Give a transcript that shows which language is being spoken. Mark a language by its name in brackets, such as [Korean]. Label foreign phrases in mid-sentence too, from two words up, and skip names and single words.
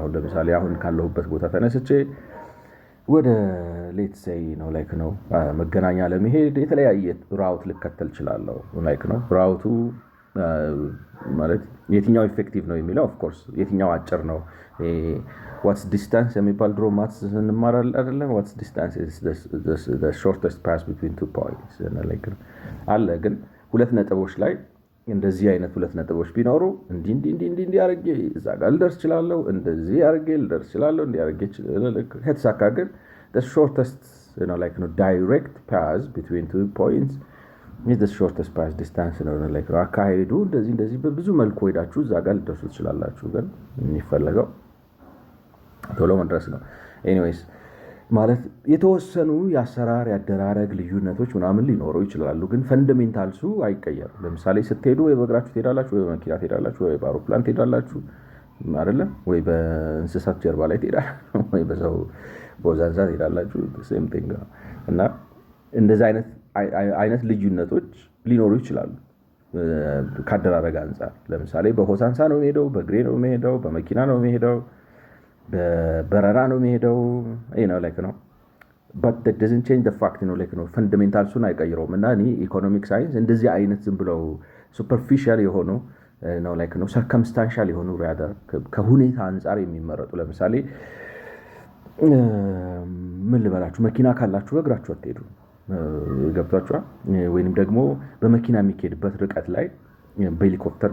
[Amharic] አሁን ለምሳሌ አሁን ካለሁበት ቦታ ተነስቼ ወደ [English] let's say [Amharic] ነው ላይክ ነው መገናኛ ለመሄድ የተለያየ ራውት ልከተል እችላለሁ ላይክ ነው። ራውቱ ማለት የትኛው ኢፌክቲቭ ነው የሚለው [English] of course [Amharic] የትኛው አጭር ነው። [English] what's distance [Amharic] የሚባል ድሮ ማትስ እንማር አይደለም? [English] what's distance is the shortest path between two points [Amharic] ላይክ አለ። ግን ሁለት ነጥቦች ላይ እንደዚህ አይነት ሁለት ነጥቦች ቢኖሩ እንዲህ አድርጌ እዛ ጋር ልደርስ እችላለሁ፣ እንደዚህ አድርጌ ልደርስ እችላለሁ፣ እንዲህ አድርጌ ከተሳካ ግን [English] the shortest like direct path between 2 points is the shortest path distance like [Amharic] አካሄዱ እንደዚህ በብዙ መልኩ ሄዳችሁ እዛ ጋር ልደርሱ ትችላላችሁ። ግን የሚፈለገው ቶሎ መድረስ ነው። ኤኒዌይስ ማለት የተወሰኑ የአሰራር ያደራረግ ልዩነቶች ምናምን ሊኖሩ ይችላሉ፣ ግን ፈንዳሜንታልሱ አይቀየርም። ለምሳሌ ስትሄዱ ወይ በእግራችሁ ትሄዳላችሁ፣ ወይ በመኪና ትሄዳላችሁ፣ ወይ በአውሮፕላን ትሄዳላችሁ አይደለም ወይ በእንስሳት ጀርባ ላይ ትሄዳላችሁ፣ ወይ በሰው በወዛንዛ ትሄዳላችሁ። [English] same thing [Amharic] ነው እና እንደዚህ አይነት ልዩነቶች ሊኖሩ ይችላሉ ካደራረግ አንጻር። ለምሳሌ በሆሳንሳ ነው የሚሄደው፣ በእግሬ ነው የሚሄደው፣ በመኪና ነው የሚሄደው፣ በበረራ ነው የሚሄደው ነው [English] but that doesn't change the fact [Amharic] ነው ፈንዳሜንታልሱን አይቀይረውም። እና እኔ [English] economic science [Amharic] እንደዚህ አይነት ዝም ብለው ሱፐርፊሻል የሆኑ ነው ሰርከምስታንሻል የሆኑ rather ከሁኔታ አንጻር የሚመረጡ ለምሳሌ ምን ልበላችሁ፣ መኪና ካላችሁ በእግራችሁ አትሄዱ ገብቷችኋል። ወይንም ደግሞ በመኪና የሚሄድበት ርቀት ላይ በሄሊኮፕተር